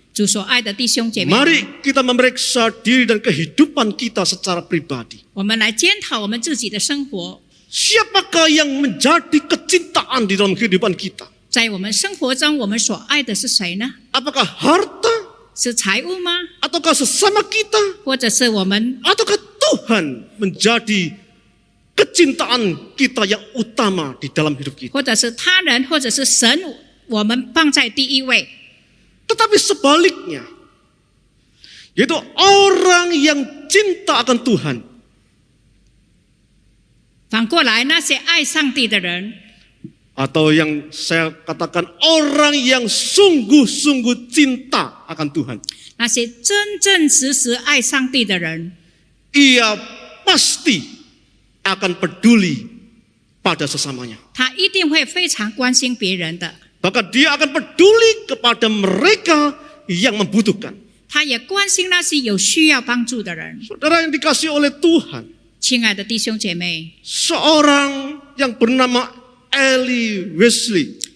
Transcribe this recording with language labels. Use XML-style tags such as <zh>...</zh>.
<zh>主所爱的弟兄姐妹们，</zh> <id>mari kita memeriksa diri dan kehidupan kita secara pribadi.</id> <zh>我们来检讨我们自己的生活，</zh> <id>Siapakah yang menjadi kecintaan di dalam kehidupan kita?</id> <zh>在我们生活中，我们所爱的是谁呢？</zh> <id>Apakah harta?</id> <zh>是财物吗？</zh> <id>Ataukah sesama kita?</id> <zh>或者是我们，</zh> <id>Ataukah Tuhan menjadi kecintaan kita yang utama di dalam hidup kita?</id> <zh>或者是他人，或者是神，我们放在第一位？</zh> <id>Tetapi sebaliknya, yaitu orang yang cinta akan Tuhan,</id> <zh>反过来，那些爱上帝的人，</zh> <id>atau yang saya katakan orang yang sungguh-sungguh cinta akan Tuhan,</id> <zh>那些真真实实爱上帝的人，</zh> <id>ia pasti akan peduli pada sesamanya.</id> <zh>他一定会非常关心别人的，</zh> <id>Bahkan dia akan peduli kepada mereka yang membutuhkan.</id> <zh>他也关心那些有需要帮助的人。</zh> <id>Saudara yang dikasihi oleh Tuhan,</id> <zh>亲爱的弟兄姐妹，</zh> <id>seorang yang bernama Elie Wesley,</id>